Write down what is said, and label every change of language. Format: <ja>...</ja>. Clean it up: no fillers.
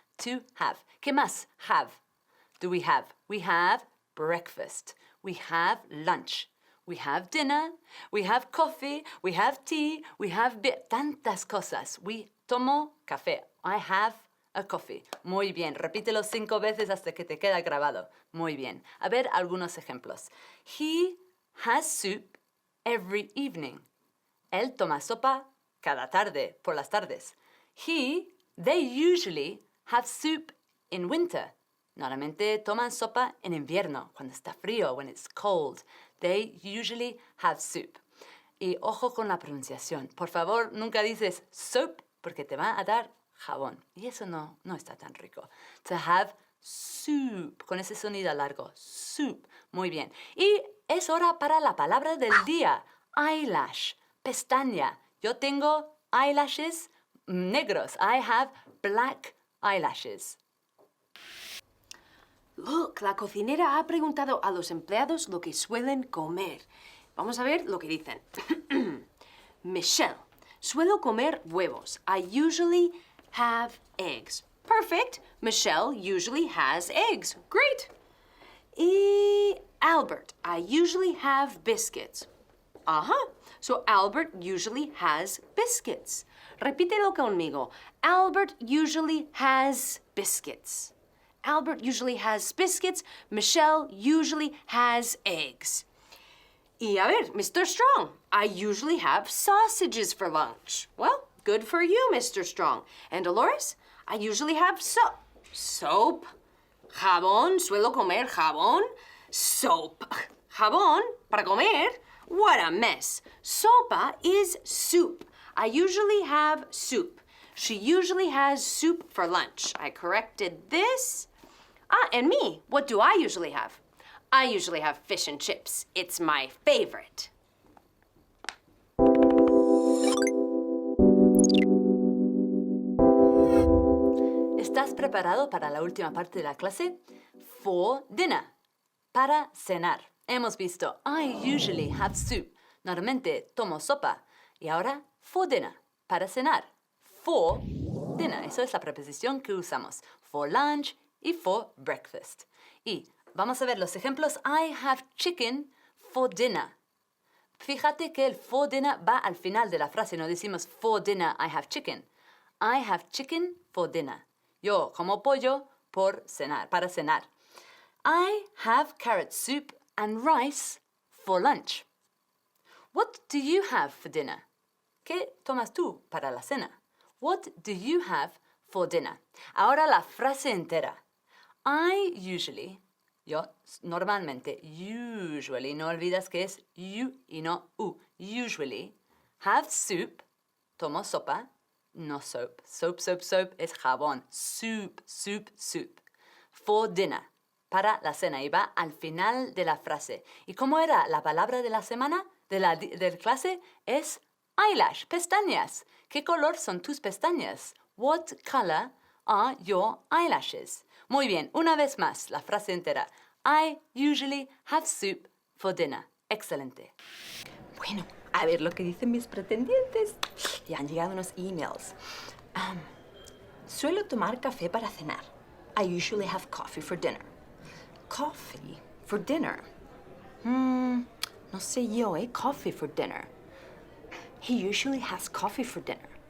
<en>To have.</en> <es>¿Qué más</es> <en>have do we have? We have breakfast. We have lunch. We have dinner. We have coffee. We have tea. We have</en> <es>tantas cosas. Tomo café.</es> <en>I have a coffee.</en> <es>Muy bien. Repítelo 5 veces hasta que te queda grabado. Muy bien. A ver algunos ejemplos.</es> <en>He has soup every evening.</en> <es>Él toma sopa cada tarde, por las tardes.</es> <en>They usually have soup in winter.</en> <es>Normalmente toman sopa en invierno, cuando está frío,</es> <en>when it's cold. They usually have soup.</en> <es>Y ojo con la pronunciación. Por favor, nunca dices soup porque te va a dar jabón. Y eso no está tan rico.</es> <en>To have soup,</en> <es>con ese sonido largo. Soup. Muy bien. Y es hora para la palabra del día. Eyelash, pestaña. Yo tengo eyelashes negros.</es> <en>I have black eyelashes.</en> <es>Look, la cocinera ha preguntado a los empleados lo que suelen comer. Vamos a ver lo que dicen. Michelle, suelo comer huevos.</es> <en>I usually have eggs. Perfect. Michelle usually has eggs. Great. Y Albert, I usually have biscuits. So Albert usually has biscuits. Repítelo conmigo. Albert usually has biscuits. Albert usually has biscuits. Michelle usually has eggs.</en> <es>Y a ver,</es> <en>Mr. Strong, I usually have sausages for lunch. Well, good for you, Mr. Strong. And Dolores, I usually have soap. Soap.</en> <es>Jabón, suelo comer jabón.</es> <en>Soap.</en> <es>Jabón, para comer.</es> <en>What a mess. Sopa is soup. I usually have soup. She usually has soup for lunch. I corrected this. And me, what do I usually have? I usually have fish and chips. It's my favorite.</en> <es>¿Estás preparado para la última parte de la clase?</es> <en>For dinner.</en> <es>Para cenar. Hemos visto</es> <en>I usually have soup.</en> <es>Normalmente tomo sopa. Y ahora</es> <en>for dinner.</en> <es>Para cenar.</es> <en>For dinner.</en> <es>Eso es la preposición que usamos.</es> <en>For lunch</en> <es>y</es> <en>for breakfast.</en> <es>Y vamos a ver los ejemplos.</es> <en>I have chicken for dinner.</en> <es>Fíjate que el for dinner va al final de la frase. No decimos</es> <en>for dinner I have chicken. I have chicken for dinner.</en> <es>Yo como pollo por cenar, para cenar.</es> <en>I have carrot soup and rice for lunch. What do you have for dinner?</en> <es>¿Qué tomas tú para la cena?</es> <en>What do you have for dinner?</en> <es>Ahora la frase entera.</es> <en>I usually,</en> <es>yo normalmente, usually, no olvidas que es you y no u.</es> <en>Usually, have soup,</en> <es>tomo sopa,</es> <en>no soap. Soap, soap, soap</en> <es>es jabón.</es> <en>Soup, soup, soup. For dinner,</en> <es>para la cena. Y va al final de la frase. ¿Y cómo era la palabra de la semana, de la clase? Es eyelash, pestañas. ¿Qué color son tus pestañas?</es> <en>What color are your eyelashes?</en> <es>Muy bien, una vez más, la frase entera.</es> <en>I usually have soup for dinner.</en> <es>Excelente. Bueno, a ver lo que dicen mis pretendientes. Ya han llegado unos emails. Suelo tomar café para cenar.</es> <en>I usually have coffee for dinner. Coffee for dinner.</en> <es>No sé yo,</es> <en>Coffee for dinner. He usually has coffee for dinner.</en>